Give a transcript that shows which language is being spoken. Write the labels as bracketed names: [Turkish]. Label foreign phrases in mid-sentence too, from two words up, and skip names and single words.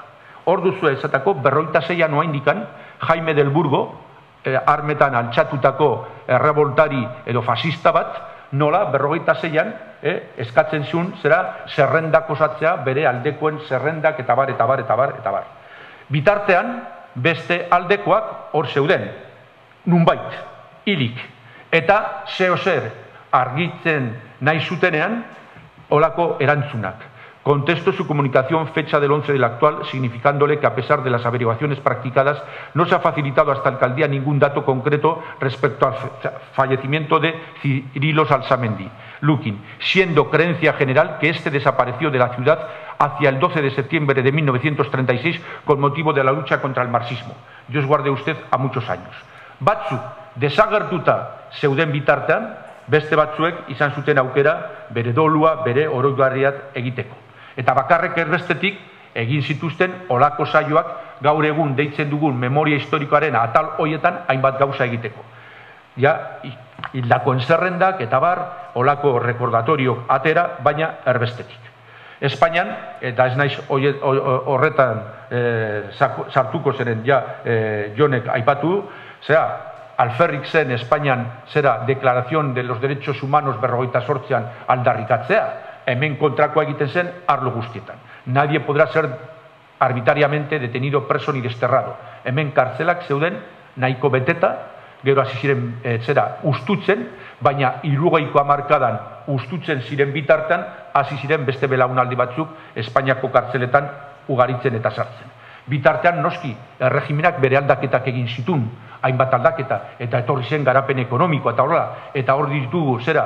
[Basque] Hor duzu ezatako 46an oaindikan Jaime del Burgo, armetan altxatutako erreboltari edo fasista bat, nola 46an eskatzen zuen zerrendak osatzea, bere aldekoen zerrendak eta bar. Bitartean, beste aldekoak hor zeuden, nunbait, hilik, eta zer argitzen nahi zutenean, olako erantzunak. [Spanish] Contesto su comunicación fecha del 11 del actual, significándole que a pesar de las averiguaciones practicadas, no se ha facilitado hasta la alcaldía ningún dato concreto respecto al fallecimiento de Cirilo Salsamendi Lukin, siendo creencia general que este desapareció de la ciudad hacia el 12 de septiembre de 1936 con motivo de la lucha contra el marxismo. Dios guarde usted a muchos años. [Basque] Batzuk desagertuta zeuden bitartean, beste batzuek izan zuten aukera bere dolua, bere oroigarriat egiteko. Eta bakarrek erbestetik egin zituzten olako saioak gaur egun deitzen dugun memoria historikoaren atal hoietan hainbat gauza egiteko. Ja, hildakoen zerrendak eta bar, olako rekordatorio atera, baina erbestetik. Espainian, eta ez naiz horretan sartuko zeren Jonek aipatu, alferrik zen Espainian Declaración de los Derechos Humanos 48an aldarrikatzea, hemen kontrakoa egiten zen arlo guztietan. [Spanish] Nadie podrá ser arbitrariamente detenido, preso ni desterrado. [Basque] Hemen kartzelak zeuden nahiko beteta, gero hasi ziren ustutzen, baina 60ko hamarkadan ustutzen ziren bitartean, hasi ziren beste belaunaldi batzuk Espainiako kartzeletan ugaritzen eta sartzen. Bitartean noski erregimenak bere aldaketak egin zitun, hainbat aldaketa, eta etorri zen garapen ekonomikoa eta horrela, eta hor ditugu